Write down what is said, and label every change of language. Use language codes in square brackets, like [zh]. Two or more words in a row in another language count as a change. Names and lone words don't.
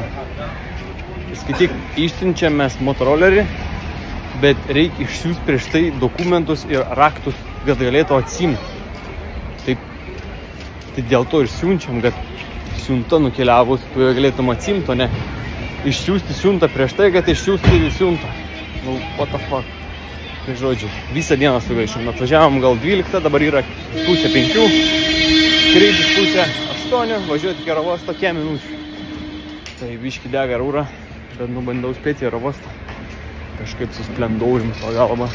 [lt] Skaityk, išsiunčiam mes motorolerį, bet reikia išsiųst prieš tai dokumentus ir raktus, kad galėtų atsimti. Tai dėl to ir siunčiam, kad siunta nukeliavus, tu galėtum atsimti, o ne išsiųsti siuntą prieš tai, kad išsiųsti siuntą. [en] What the fuck. [lt] Tai žodžiu, visą dieną sugaišom. Atvažiavom gal 12, dabar yra 4:30, skrydis 7:30, važiuoti iki Aerouosto kiek minučių. Tai biškį dega rūra, bet bandau spėti į Aerouostą. Kažkaip su Splendorium pagalba.